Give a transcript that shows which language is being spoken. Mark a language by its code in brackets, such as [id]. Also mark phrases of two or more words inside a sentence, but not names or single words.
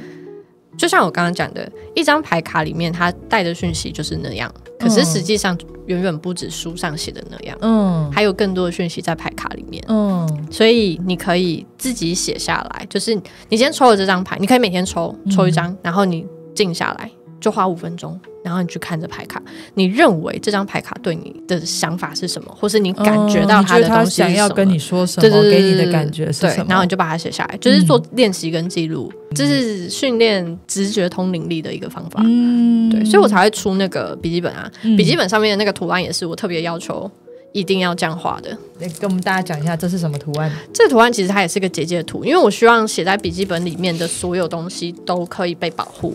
[zh] 就像我刚剛講的，一張牌卡裡面它帶的讯息就是那樣，可是實際上遠遠不止書上寫的那樣，還有更多的訊息在牌卡裡面。所以你可以自己寫下來，就是你今天抽了這張牌，你可以每天抽一張，然後你靜下來，就花5分鐘，然後你去看着牌卡，你認為這張牌卡對你的想法是什麼，或是你感覺到它的東西是什麼，想要跟你說什麼，給你的感覺是什么，然後你就把它寫下来，就是做練習跟記錄，這是訓練直覺通靈力的一個方法。對，所以我才會出那個筆記本啊，筆記本上面的那個圖案也是我特別要求一定要这樣畫的。跟我們大家講一下這是什麼圖案？這個圖案其實它也是個結界圖，因為我希望寫在筆記本裡面的所有東西都可以被保護。